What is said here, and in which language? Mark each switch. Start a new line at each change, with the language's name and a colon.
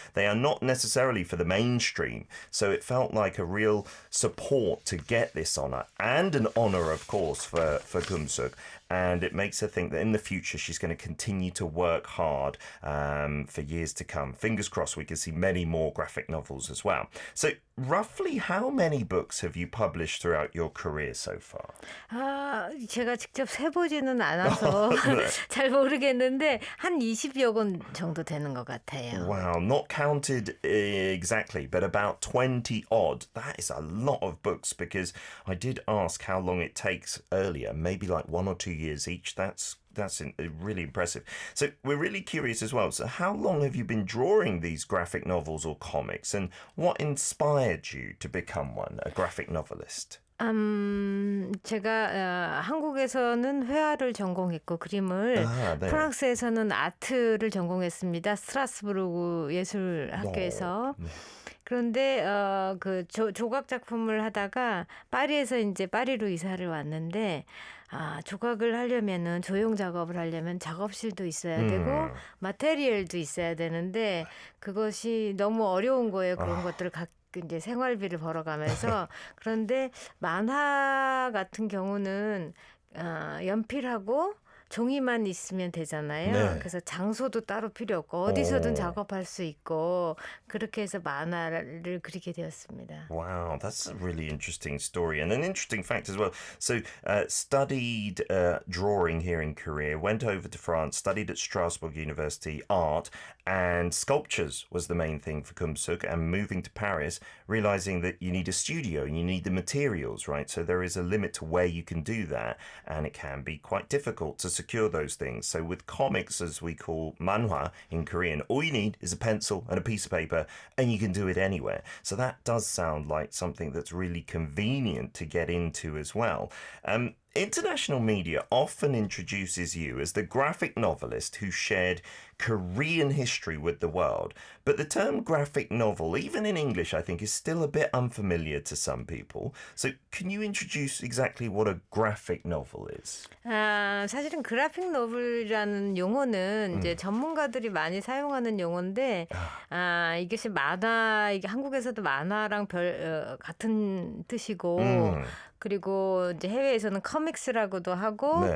English: They are not necessarily for the mainstream. So it felt like a real support to get this honour, and an honour, of course, for Keum-suk. And it makes her think that in the future she's going to continue to work hard for years to come. Fingers crossed we can see many more graphic novels as well. So roughly how many books have you published throughout your career so far?
Korean: 제가 직접 세보지는 않아서 네. 잘 모르겠는데 한 20여 권 정도 되는 것 같아요.
English: Wow, not counted exactly, but about 20 odd. That is a lot of books, because I did ask how long it takes earlier, maybe like 1 or 2 years each. That's really impressive. So we're really curious as well. So how long have you been drawing these graphic novels or comics, and what inspired you to become one, a graphic novelist?
Korean: 제가 한국에서는 회화를 전공했고 그림을 아, 네. 프랑스에서는 아트를 전공했습니다. 스트라스부르크 어, 예술학교에서. 네. 그런데 그 조각 작품을 하다가 파리에서 이제 파리로 이사를 왔는데 조각을 하려면은 조형 작업을 하려면 작업실도 있어야 되고 음. 마테리얼도 있어야 되는데 그것이 너무 어려운 거예요. 그런 아, 것들을 이제 생활비를 벌어가면서 그런데 만화 같은 경우는 연필하고 종이만 있으면 되잖아요. 네. 그래서 장소도 따로 필요 없고 어디서든 어. 작업할 수 있고 그렇게 해서 만화를 그리게 되었습니다.
English: Wow, that's a really interesting story and an interesting fact as well. So, studied drawing here in Korea, went over to France, studied at Strasbourg University art, and sculptures was the main thing for Kumsuk. And moving to Paris, realizing that you need a studio and you need the materials, right? So there is a limit to where you can do that, and it can be quite difficult to secure those things. So with comics, as we call manhwa in Korean, all you need is a pencil and a piece of paper, and you can do it anywhere. So that does sound like something that's really convenient to get into as well. International media often introduces you as the graphic novelist who shared Korean history with the world. But the term graphic novel, even in English, I think, is still a bit unfamiliar to some people. So can you introduce exactly what a graphic novel is?
Korean: 사실은 그래픽 노블이라는 용어는 이제 전문가들이 많이 사용하는 용어인데, 이것이 이게 한국에서도 만화랑 같은 뜻이고, 음, 그리고 이제 해외에서는 커믹스라고도 하고,